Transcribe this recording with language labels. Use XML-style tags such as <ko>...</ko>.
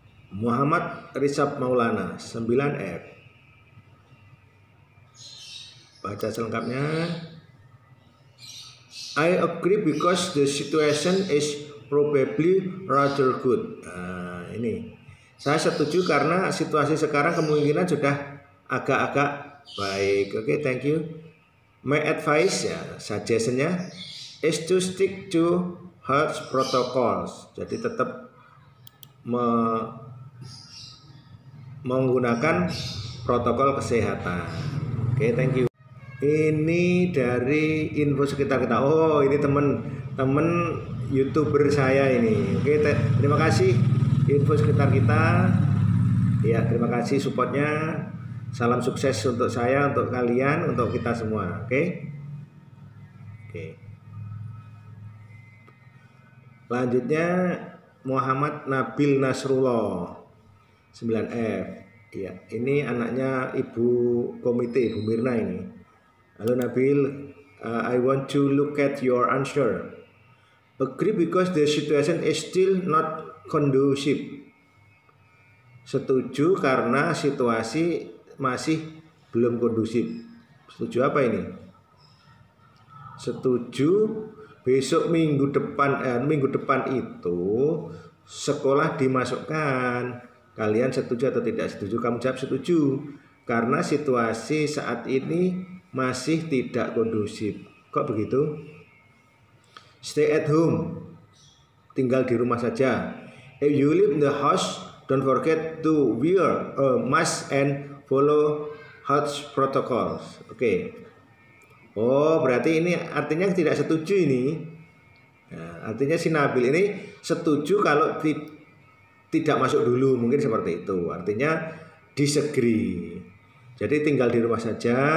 <id>Muhammad Rizab Maulana 9F. Baca selengkapnya.</id> <en>I agree because the situation is probably rather good.</en> <id>Nah, ini saya setuju karena situasi sekarang kemungkinan sudah agak-agak baik.</id> <en>Oke, thank you. My advice ya, suggestionnya is to stick to health protocols.</en> <id>Jadi tetap menggunakan protokol kesehatan. Oke,</id> <en>thank you.</en> <id>Ini dari info sekitar kita. Oh, ini teman-teman YouTuber saya ini. Oke, terima kasih info sekitar kita. Ya, terima kasih supportnya. Salam sukses untuk saya, untuk kalian, untuk kita semua. Oke. Oke. Selanjutnya Muhammad Nabil Nasrullah 9F. Ya, ini anaknya Ibu Komite, Ibu Mirna ini.</id> <en>Halo Nabil, I want to look at your answer. Agree because the situation is still not conducive.</en> <id>Setuju karena situasi masih belum kondusif. Setuju apa ini? Setuju besok minggu depan itu sekolah dimasukkan. Kalian setuju atau tidak setuju? Kamu jawab setuju karena situasi saat ini masih tidak kondusif. Kok begitu?</id> <en>Stay at home.</en> <id>Tinggal di rumah saja.</id> <en>If you live in the house, don't forget to wear a mask and follow health protocols.</en> <id>Oke. Oh, berarti ini artinya tidak setuju ini. Nah, artinya si Nabil ini setuju kalau tidak masuk dulu, mungkin seperti itu. Artinya disagree. Jadi tinggal di rumah saja.</id>